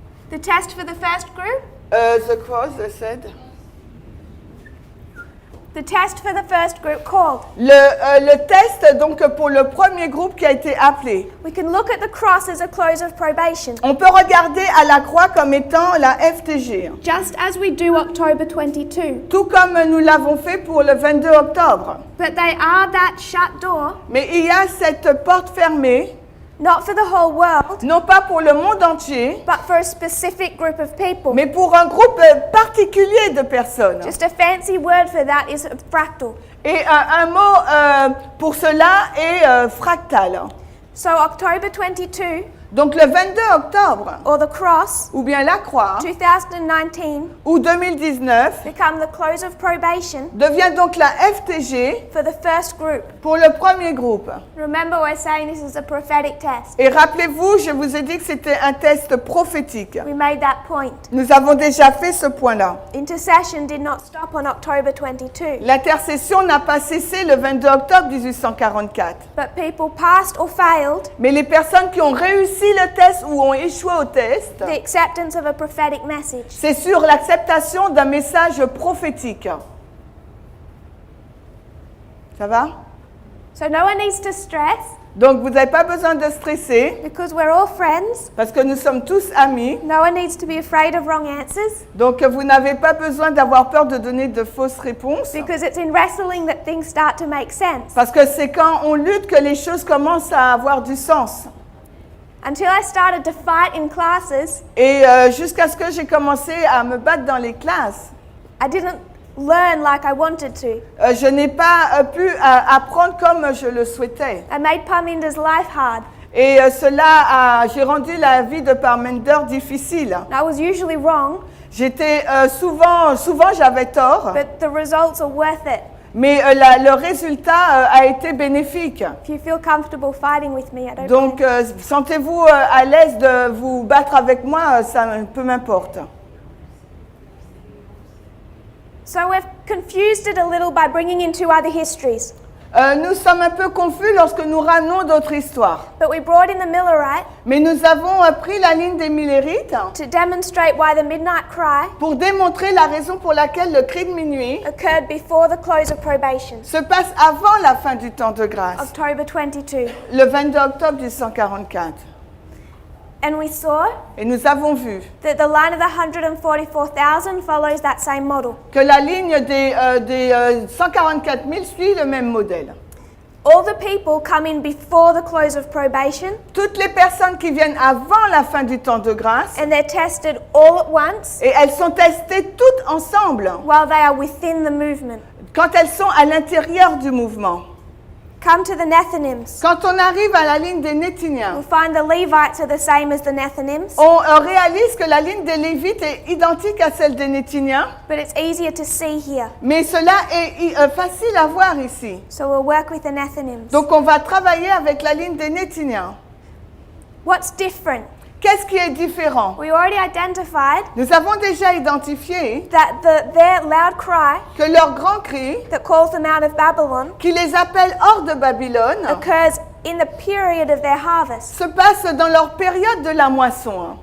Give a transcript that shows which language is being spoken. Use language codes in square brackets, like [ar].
[en] the test for the first group, The cross, I said. the test for the first group called. [fr] Le test, donc, pour le premier groupe qui a été appelé. [en] We can look at the cross as a close of probation, [fr] On peut regarder à la croix comme étant la FTG, [en] just as we do October 22. [fr] tout comme nous l'avons fait pour le 22 octobre. [en] But they are that shut door, [fr] Mais il y a cette porte fermée, [en] not for the whole world, [fr] non pas pour le monde entier, [en] but for a specific group of people. [fr] mais pour un groupe particulier de personnes. [en] Just a fancy word for that is a fractal. [fr] Et un mot pour cela est fractal. [en] So October 22 [fr] Donc le 22 octobre, [en] or the cross, [fr] ou bien la croix, [en] 2019, [fr] ou 2019, [en] become the close of probation [fr] devient donc la FTG [en] for the first group. [fr] pour le premier groupe. [en] Remember, we're saying this is a prophetic test. [fr] Et rappelez-vous, je vous ai dit que c'était un test prophétique. [en] We made that point. [fr] Nous avons déjà fait ce point-là. [en] Intercession did not stop on October 22, [fr] L'intercession n'a pas cessé le 22 octobre 1844. [en] but people passed or failed [fr] Mais les personnes qui ont réussi le test ou ont échoué au test, [en] the acceptance of a prophetic message. [fr] c'est sur l'acceptation d'un message prophétique. Ça va? [en] So no one needs to stress [fr] Donc vous n'avez pas besoin de stresser [en] because we're all friends. [fr] parce que nous sommes tous amis. [en] No one needs to be afraid of wrong answers [fr] Donc vous n'avez pas besoin d'avoir peur de donner de fausses réponses [en] because it's in wrestling that things start to make sense. [fr] parce que c'est quand on lutte que les choses commencent à avoir du sens. [en] Until I started to fight in classes, [fr] Et jusqu'à ce que j'ai commencé à me battre dans les classes, [en] I didn't learn like I wanted to. [fr] je n'ai pas pu apprendre comme je le souhaitais. [en] I made Parminder's life hard. [fr] Et j'ai rendu la vie de Parminder difficile. [en] And I was usually wrong, [fr] J'étais souvent j'avais tort, [en] but the results are worth it. [fr] mais le résultat a été bénéfique. [en] If you feel comfortable fighting with me, I don't [fr] Donc, [en] mind. [fr] sentez-vous à l'aise de vous battre avec moi, ça peu m'importe. [en] So we've confused it a little by bringing in two other histories. [fr] Nous sommes un peu confus lorsque nous ramenons d'autres histoires. [en] But we brought in the Millerite [fr] Mais nous avons pris la ligne des Millérites [en] to demonstrate why the midnight cry [fr] pour démontrer la raison pour laquelle le cri de minuit [en] occurred before the close of probation, [fr] se passe avant la fin du temps de grâce, [en] October 22. [fr] le 22 octobre 1844. [en] And we saw [fr] Et nous avons vu [en] that the line of the 144,000 follows that same model. [fr] que la ligne des 144 000 suit le même modèle. [en] All the people come in before the close of probation, [fr] Toutes les personnes qui viennent avant la fin du temps de grâce, [en] and they're tested all at once [fr] et elles sont testées toutes ensemble [en] while they are within the movement. [fr] quand elles sont à l'intérieur du mouvement. [en] Come to the Nethinims. [fr] Quand on arrive à la ligne des Néthiniens, [en] We'll find the Levites are the same as the Nethinims, [fr] on réalise que la ligne des Lévites est identique à celle des Néthiniens, [en] but it's easier to see here. [fr] mais cela est facile à voir ici. [en] So we'll work with the Nethinims. [fr] Donc on va travailler avec la ligne des Néthiniens. [en] What's different? [fr] Qu'est-ce qui est différent? [en] We already identified [fr] Nous avons déjà identifié [en] that their loud cry [fr] que leur grand cri, [en] that calls them out of Babylon [fr] qui les appelle hors de Babylone, [en] occurs in the period of their harvest. [fr] se passe dans leur période de la moisson.